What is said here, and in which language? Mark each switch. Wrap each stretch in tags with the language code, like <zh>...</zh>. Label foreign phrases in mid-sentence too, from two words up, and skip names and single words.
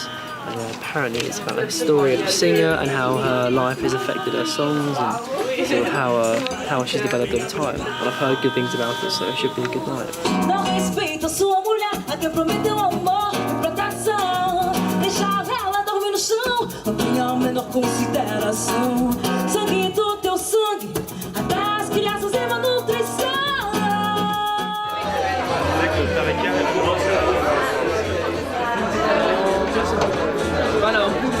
<en>And apparently it's about the story of the singer and how her life has affected her songs and sort of how she's developed over time. And I've heard good things about it, so it should be a good night.</en> <pt>Não respeita sua mulher, a quem prometeu amor e proteção. Deixar ela dormir no chão, não tem a menor consideração. Sangue do teu sangue, até as crianças e malnutrição. Voilà.</pt>